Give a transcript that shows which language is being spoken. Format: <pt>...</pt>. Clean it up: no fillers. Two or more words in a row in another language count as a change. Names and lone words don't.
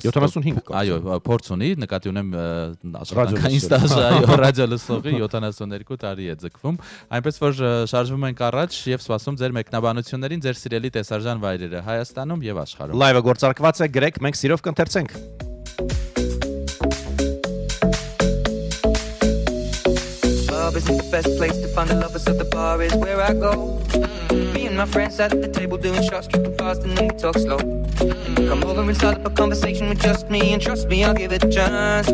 <hy>75, այո, փորձ ունի, նկատի ունեմ աշխատանքային ստաժը, այո, ռադիո լսողի 72 տարի է ձգվում, այնպես որ շարժվում ենք առաջ եւ սպասում ձեր մեկնաբանություններին, ձեր սիրելի տեսարժան վայրերը Հայաստանում եւ աշխարհում։ Լայվը գործարկված է, գրեք, մենք սիրով կընթերցենք։</hy> <en>Isn't the best place to find the lovers, so the bar is where I go. Me and my friends at the table doing shots, tripping fast and then we talk slow. Come over and start up a conversation with just me, and trust me, I'll give it a chance.</en>